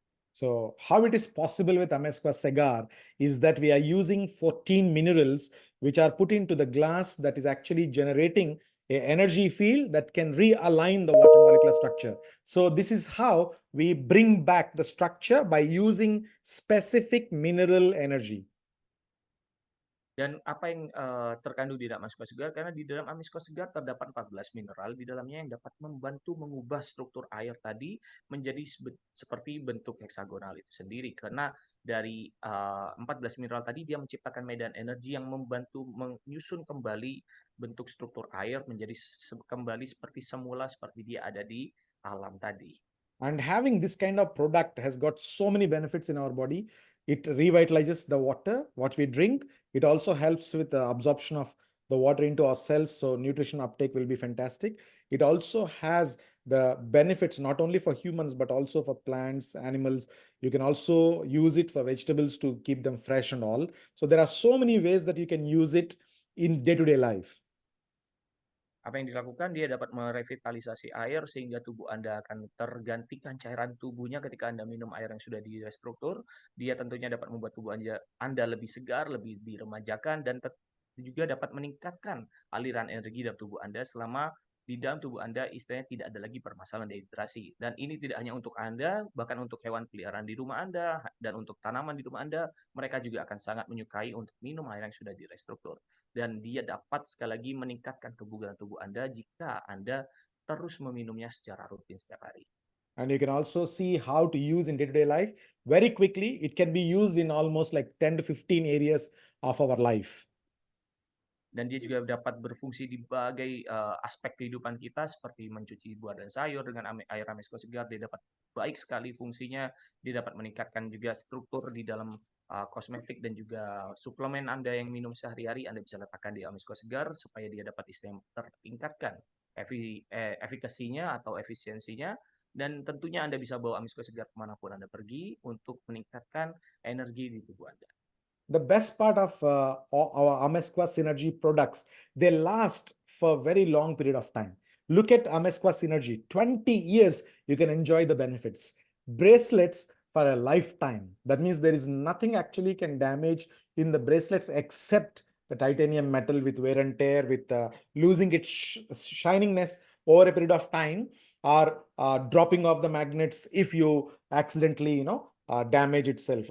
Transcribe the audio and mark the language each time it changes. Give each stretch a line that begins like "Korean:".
English: So how it is possible with Amesqua Segar is that we are using 14 minerals which are put into the glass that is actually generating an energy field that can realign the water molecular structure. So this is how we bring back the structure by using specific mineral energy.
Indonesian: Dan apa yang terkandung di dalam Amesqua Segar, karena di dalam Amesqua Segar terdapat 14 mineral di dalamnya yang dapat membantu mengubah struktur air tadi menjadi seperti bentuk heksagonal itu sendiri. Karena dari 14 mineral tadi dia menciptakan medan energi yang membantu menyusun kembali bentuk struktur air menjadi kembali seperti semula, seperti dia ada di alam tadi.
English: And having this kind of product has got so many benefits in our body. It revitalizes the water, what we drink. It also helps with the absorption of the water into our cells, so nutrition uptake will be fantastic. It also has the benefits not only for humans, but also for plants, animals. You can also use it for vegetables to keep them fresh and all. So there are so many ways that you can use it in day-to-day life.
Indonesian: Apa yang dilakukan, dia dapat merevitalisasi air sehingga tubuh Anda akan tergantikan cairan tubuhnya ketika Anda minum air yang sudah direstruktur. Dia tentunya dapat membuat tubuh Anda lebih segar, lebih diremajakan, dan juga dapat meningkatkan aliran energi dalam tubuh Anda selama di dalam tubuh Anda istilahnya tidak ada lagi permasalahan dehidrasi. Dan ini tidak hanya untuk Anda, bahkan untuk hewan peliharaan di rumah Anda dan untuk tanaman di rumah Anda, mereka juga akan sangat menyukai untuk minum air yang sudah direstruktur. Dan dia dapat sekali lagi meningkatkan kebugaran tubuh Anda jika Anda terus meminumnya secara rutin setiap hari.
English: And you can also see how to use in day-to-day life. Very quickly, it can be used in almost like 10 to 15 areas of our life.
Indonesian: Dan dia juga dapat berfungsi di berbagai aspek kehidupan kita, seperti mencuci buah dan sayur dengan air Amesqua Segar. Dia dapat baik sekali fungsinya. Dia dapat meningkatkan juga struktur di dalam kosmetik dan juga suplemen Anda yang minum sehari-hari. Anda bisa letakkan di Amesqua Segar supaya dia dapat tertingkatkan efikasinya atau efisiensinya. Dan tentunya Anda bisa bawa Amesqua Segar kemanapun Anda pergi untuk meningkatkan energi di tubuh Anda.
English: The best part of our Amesqua Synergy products, they last for a very long period of time. Look at Amesqua Synergy, 20 years you can enjoy the benefits. Bracelets for a lifetime. That means there is nothing actually can damage in the bracelets except the titanium metal with wear and tear, with losing its shiningness over a period of time, or dropping off the magnets if you accidentally damage itself.